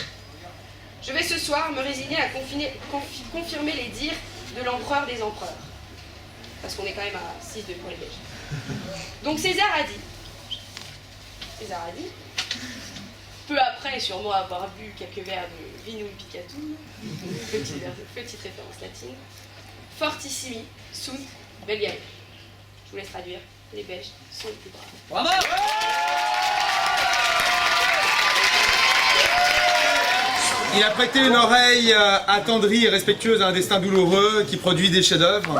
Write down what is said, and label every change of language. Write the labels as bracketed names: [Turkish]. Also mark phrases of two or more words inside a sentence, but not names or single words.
[French] Je vais ce soir me résigner à confirmer les dires de l'empereur des empereurs, parce qu'on est quand même à 6-2 pour les Belges. Donc César a dit, peu après sûrement avoir bu quelques verres de [Latin] vinum picatum, [French] petite référence latine, [Latin] fortissimi sunt Belgae. [French] Je vous laisse traduire, les Belges sont les plus braves. Bravo! Il a prêté une oreille attendrie et respectueuse à un destin douloureux qui produit des chefs-d'œuvre.